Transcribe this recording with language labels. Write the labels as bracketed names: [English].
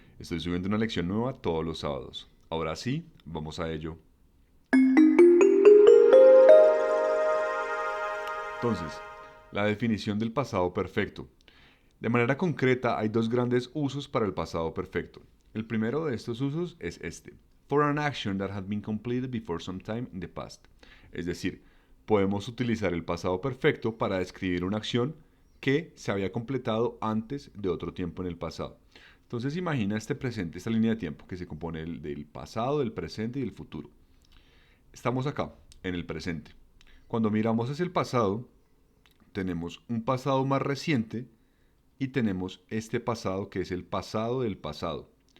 [Spanish] Estoy subiendo una lección nueva todos los sábados. Ahora sí, vamos a ello. Entonces, la definición del pasado perfecto. De manera concreta, hay dos grandes usos para el pasado perfecto. El primero de estos usos es este: [English] for an action that had been completed before some time in the past. [Spanish] Es decir, podemos utilizar el pasado perfecto para describir una acción que se había completado antes de otro tiempo en el pasado. Entonces imagina este presente, esta línea de tiempo que se compone del pasado, del presente y del futuro. Estamos acá, en el presente. Cuando miramos hacia el pasado, tenemos un pasado más reciente y tenemos este pasado que es el pasado del pasado.